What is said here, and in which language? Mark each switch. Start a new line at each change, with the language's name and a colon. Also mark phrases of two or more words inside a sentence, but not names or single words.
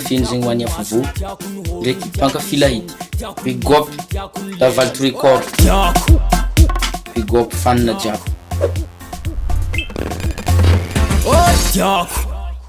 Malagasy: feno zegny ho an'ny Afvo ndraiky mpankafy Lahety
English: big up Daval to record big up
Malagasy: fanina jiaby